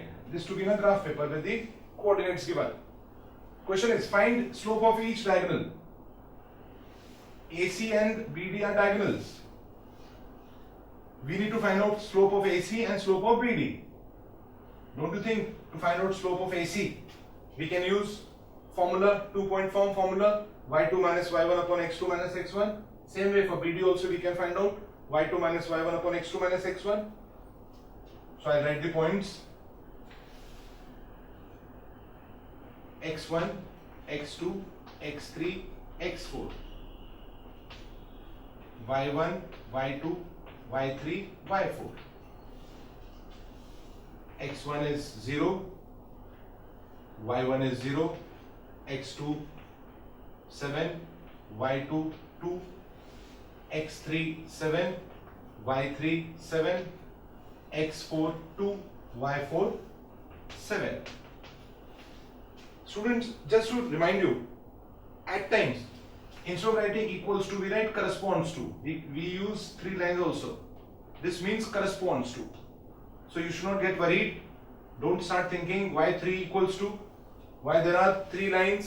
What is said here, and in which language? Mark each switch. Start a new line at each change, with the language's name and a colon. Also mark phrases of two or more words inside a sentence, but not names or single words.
English: This to be in a graph paper with the coordinates given. Question is, find slope of each diagonal. AC and BD are diagonals. We need to find out slope of AC and slope of BD. Don't you think to find out slope of AC, we can use formula, 2-point form formula, y2 minus y1 upon x2 minus x1. Same way for BD also we can find out y2 minus y1 upon x2 minus x1. So I'll write the points x1, x2, x3, x4, y1, y2, y3, y4. x1 is 0, y1 is 0, x2 7, y2 2, x3 7, y3 7, x4 2, y4 7. Students, just to remind you, at times instead of writing equals to, we write corresponds to. We use 3 lines also. This means corresponds to. So you should not get worried. Don't start thinking why 3 equals to, why there are 3 lines.